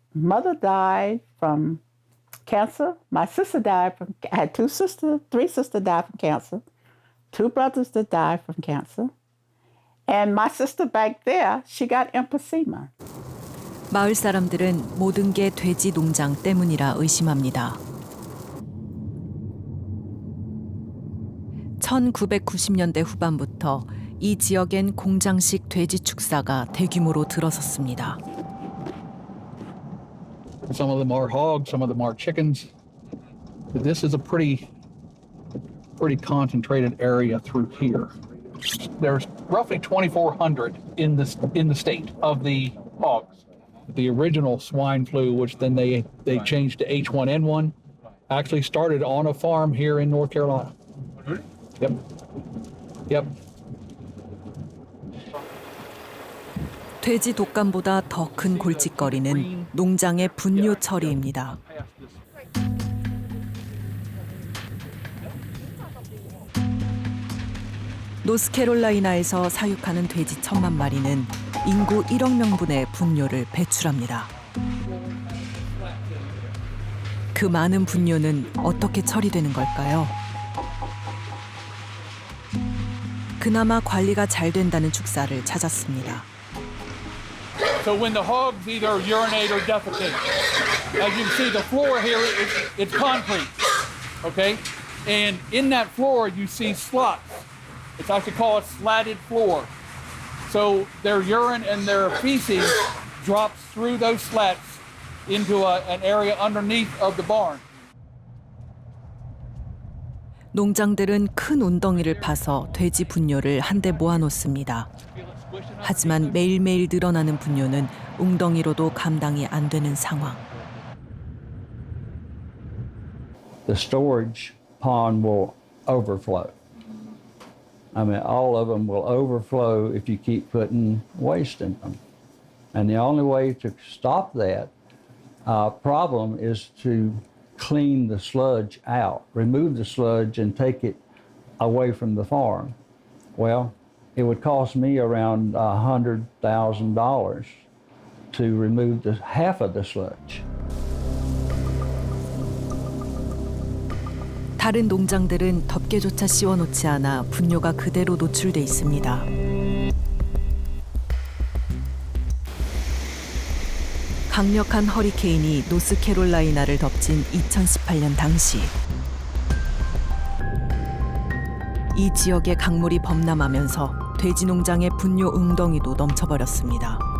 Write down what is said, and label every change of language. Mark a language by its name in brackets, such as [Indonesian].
[English] Mother died from cancer. My sister died from, I had 3 sisters died from cancer. 2 brothers that died from cancer. And my sister back there, she got emphysema. [Korean] 마을 사람들은 모든 게 돼지 농장 때문이라 의심합니다. 1990년대 후반부터 이 지역엔 공장식 돼지 축사가 대규모로 들어섰습니다. [English] Some of them are hogs, some of them are chickens. This is a pretty concentrated area through here. There's roughly 2,400 in the state of the hogs. The original swine flu, which then they changed to H1N1, actually started on a farm here in North Carolina. Yep. [Korean] 돼지 독감보다 더 큰 골칫거리는 농장의 분뇨 처리입니다. 노스캐롤라이나에서 사육하는 돼지 1,000만 마리는 인구 1억 명분의 분뇨를 배출합니다. 그 많은 분뇨는 어떻게 처리되는 걸까요? 그나마 관리가 잘 된다는 축사를 찾았습니다. [English] So when the hogs either urinate or defecate, as you can see, the floor here it's concrete, okay? And in that floor you see slots. It's actually called a slatted floor. So their urine and their feces drops through those slats into an area underneath of the barn. [Korean] 농장들은 큰 웅덩이를 파서 돼지 분뇨를 한데 모아놓습니다. 하지만 매일매일 늘어나는 분뇨는 웅덩이로도 감당이 안 되는 상황. [English] The storage pond will overflow. I mean, all of them will overflow if you keep putting waste in them. And the only way to stop that problem is to clean the sludge out, remove the sludge and take it away from the farm. Well, it would cost me around $100,000 to remove half of the sludge. [Korean] 다른 농장들은 덮개조차 씌워놓지 않아 분뇨가 그대로 노출돼 있습니다. 강력한 허리케인이 노스캐롤라이나를 덮친 2018년 당시 이 지역의 강물이 범람하면서 돼지 농장의 분뇨 웅덩이도 넘쳐버렸습니다.